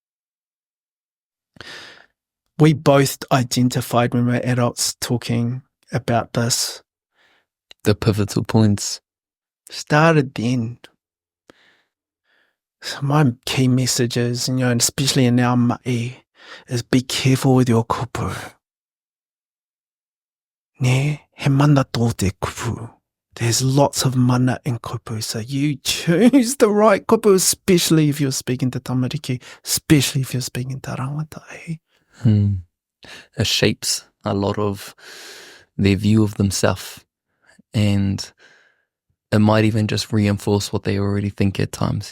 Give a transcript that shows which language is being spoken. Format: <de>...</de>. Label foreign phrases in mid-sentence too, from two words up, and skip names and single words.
<en>We both identified when we were adults talking about this. The pivotal points. Started then. So my key message is, and especially in our mamae, is be careful with your kupu.</en> <mi>Ne, he mana tō te kupu.</mi> <en>There's lots of mana in kupu, so you choose the right kupu, especially if you're speaking to tamariki, especially if you're speaking to rangatahi. It shapes a lot of their view of themselves, and it might even just reinforce what they already think at times.</en>